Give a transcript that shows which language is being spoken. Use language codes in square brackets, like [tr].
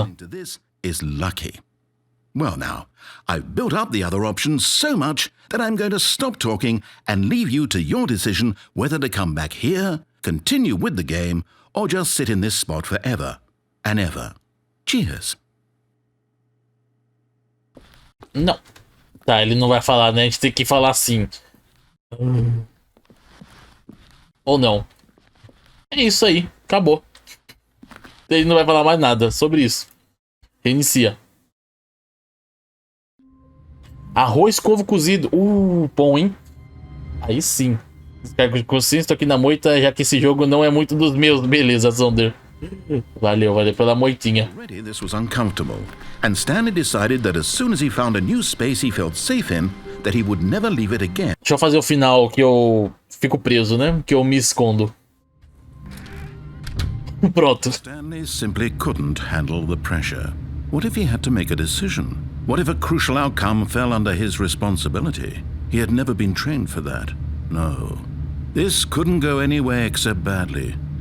[en] listening to this is lucky. Well now, I've built up the other options so much that I'm going to stop talking and leave you to your decision whether to come back here, continue with the game, or just sit in this spot forever and ever. Cheers. [pt] Não. Tá, ele não vai falar, né? A gente tem que falar sim. Ou não. É isso aí. Acabou. Ele não vai falar mais nada sobre isso. Reinicia. Arroz, couve cozido. Bom, hein? Aí sim. Consisto aqui na moita, já que esse jogo não é muito dos meus. Beleza, Zonder. Valeu pela moitinha. [en] Already this was uncomfortable, and Stanley decided that as soon as he found a new space he felt safe in, that he would never leave it again. [pt] Deixa eu fazer o final que eu fico preso, né? Que eu me escondo. Pronto. [en] Stanley simply couldn't handle the pressure. What if he had to make a decision? What if a crucial outcome fell under his responsibility? He had never been trained for that. No. This couldn't go anywhere except badly.